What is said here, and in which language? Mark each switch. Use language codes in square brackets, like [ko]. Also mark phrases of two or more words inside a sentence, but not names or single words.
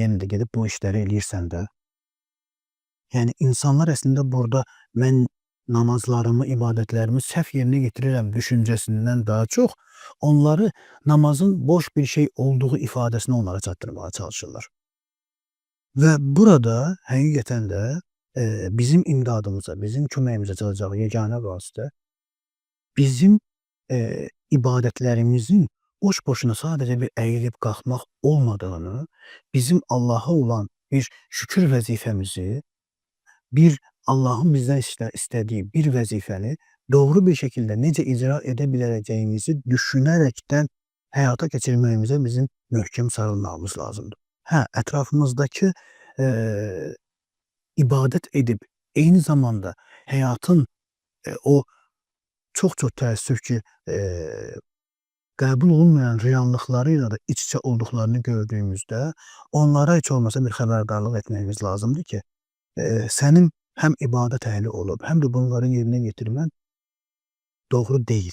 [tr] Yeni de gidip bu işleri [az] eləyirsən də. [tr] Yani insanlar aslında burada ben namazlarımı, ibadetlerimi səhv yerine getirirəm düşüncesinden daha çok onları namazın boş bir şey olduğu ifadesini onlara çatdırmaya çalışırlar. [az] Ve burada həqiqətən də bizim imdadımıza, bizim köməyimizə çatacaq yeganə vasitə [tr] bizim ibadetlerimizin boş boşuna sadece bir eğilip kalkmak olmadığını, bizim Allah'a olan bir şükür vazifemizi, bir Allah'ın bizden istediği bir vazifeni doğru bir şekilde necə icra edebileceğimizi düşünerekten hayata geçirmemize bizim möhkəm sarılmamız lazımdır. [az] Etrafımızdaki ibadet edip eyni zamanda həyatın o çox-çox təəssüf ki, qəbul olunmayan reallıqlarıyla da iç-içə olduqlarını gördüyümüzdə onlara heç olmasa bir xəbərdarlıq etməyimiz lazımdır ki, sənin həm ibadət əhli olub, həm də bunları yerinə yetirmən doğru deyil.